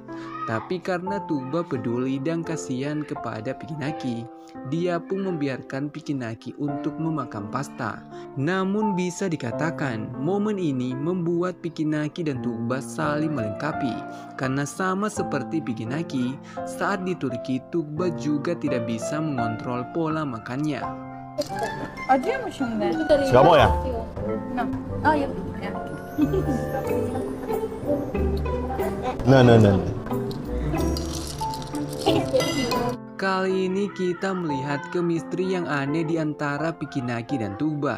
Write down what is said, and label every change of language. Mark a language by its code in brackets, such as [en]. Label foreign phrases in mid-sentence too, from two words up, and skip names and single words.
[id] Tapi karena Tuba peduli dan kasihan kepada Pikinaki, dia pun membiarkan Pikinaki untuk memakan pasta. Namun bisa dikatakan momen ini membuat Pikinaki dan Tuba saling melengkapi karena sama seperti Pikinaki, saat di Turki Tuba juga tidak bisa mengontrol pola makannya. [tr] Acıyor mu şimdi? [id] nggak mau ya? [tr] No. Hayır. Ya. No. [id] Kali ini kita melihat chemistry yang aneh di antara Pikinaki dan Tuba.